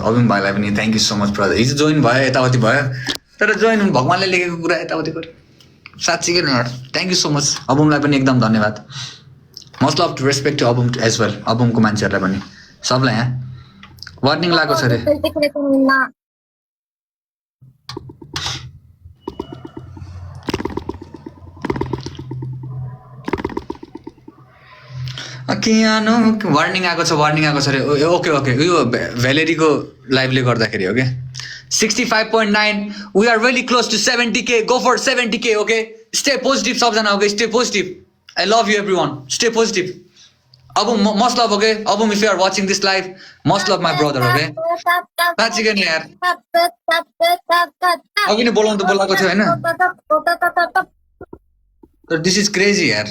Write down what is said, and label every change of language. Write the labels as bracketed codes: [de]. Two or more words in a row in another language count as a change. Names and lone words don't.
[ne] अबुम भाइलाई पनि [en] thank you so much brother. [ne] हिजो जोइन भयो, यताउति भयो, तर जोइन भगवान्ले लेखेको कुरा यताउति गर्यो। साँच्चीकै नि यार, [en] thank you so much. [ne] अबुमलाई पनि एकदम धन्यवाद। [en] must love to respect to Abum as well, [ne] अबुमको मान्छेहरूलाई पनि सबलाई। यहाँ वार्निङ लागेको छ अरे। [ja] 言ってくれたみんな。 [ne] वार्निङ आएको छ, वार्निङ आएको छ अरे। [en] okay okay, [ne] यो भ्यालेरीको लाइभले गर्दाखेरि हो क्या। 65.9, [en] we are really close to 70K, go for 70K, okay. stay positive सबजना, okay, stay positive. I love you every one, stay positive। अब must love, okay। अब if you are watching this live, must love my brother, okay। [ne] साँच्चीकै नि यार, अघि नै बोलाउनु त बोलाएको थियो होइन, तर [en] this is crazy यार।